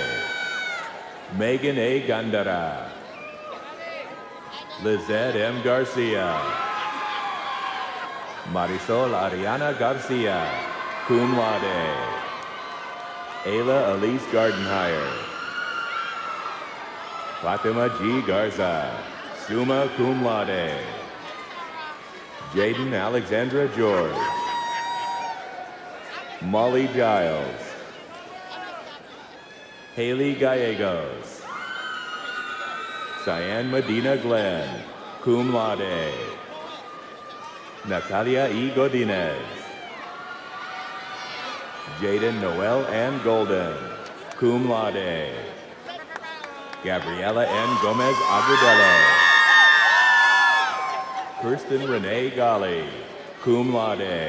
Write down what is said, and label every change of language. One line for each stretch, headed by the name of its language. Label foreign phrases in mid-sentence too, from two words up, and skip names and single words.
English: Megan A. Gandara. Lizette M. Garcia. Marisol Ariana Garcia,
Latin: cum laude.
English: Ayla Elise Gardenhire. Fatima G. Garza,
Latin: summa cum laude.
English: Jaden Alexandra George. Molly Giles. Haley Gallegos. Cyan Medina Glenn,
Latin: cum laude.
English: Natalia E. Godinez. Jaden Noel Ann Golden,
Latin: cum laude.
English: Gabriela N. Gomez Agudelo. Kirsten Renee Gali,
Latin: cum laude.